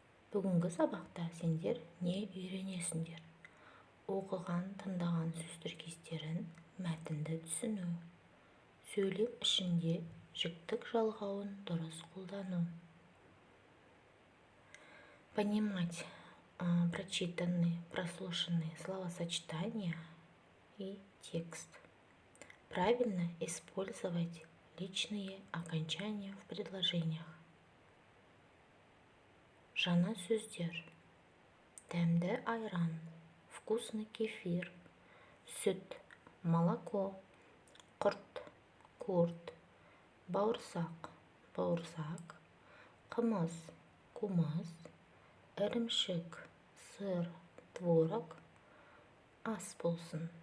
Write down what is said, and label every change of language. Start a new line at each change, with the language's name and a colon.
Kazakh: Бүгінгі сабақта сендер не үйренесіңдер? Оқыған, тыңдаған сөз тіркестерін, мәтінді түсіну. Сөйлем ішінде жіктік жалғауын дұрыс қолдану.
Russian: Понимать прочитанные, прослушанные словосочетания и текст. Правильно использовать личные окончания в предложениях.
Kazakh: Жаңа сөздер. Тәмді айран,
Russian: вкусный кефир,
Kazakh: сүт, молоко, құрт, курт, бауырсақ, бауырсақ, қымыз, кумыс, ірімшік, сыр, творог, ас болсын.